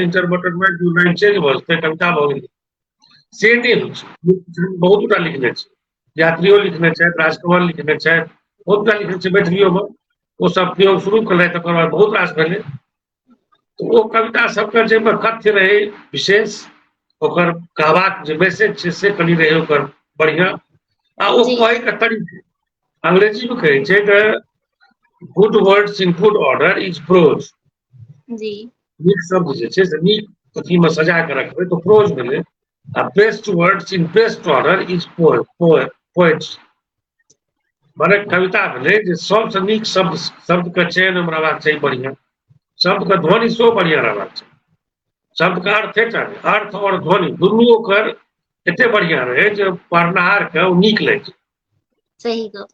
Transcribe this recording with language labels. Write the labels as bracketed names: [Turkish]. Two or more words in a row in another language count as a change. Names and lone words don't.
[Maithili] से इंटर बटन मारि दियौ लाइन चेंज भऽ जेतै कविता भऽ गेलै। से नहि होइ छै मुक्त छंद बहुत गोटा लिखने छै यात्रियो लिखने छथि राजकमल लिखने छथि बहुत गोटा लिखने छै मैथिलियो में ओ सब प्रयोग शुरू केलथि तकर बाद बहुत रास भेलै। तऽ ओ कविता सबके जाहिमे कथ्य रहै विशेष ओकर कहबाक जे मैसेज छै से कनि रहै ओकर बढ़िआँ आ ओ जी कहैके तरीका अंग्रेजी में कहै छै जे [English] good words in good order is prose. [Maithili] जी नीक शब्द जे छै से नीक अथी में सजा कऽ रखबै तऽ प्रोज भेलै आ [English] best words in best order is poem. [Maithili] पोएट्स माने कविता भेलै जे सबसँ नीक शब्द के चयन में रहबाक चाही बढ़िया, शब्द के ध्वनि सेहो बढ़िया रहबाक चाही, शब्द का अर्थ और ध्वनि दुनू ओकर एते बढ़िया रहे जे पढ़नाहार के ओ नीक लगे। सही गप।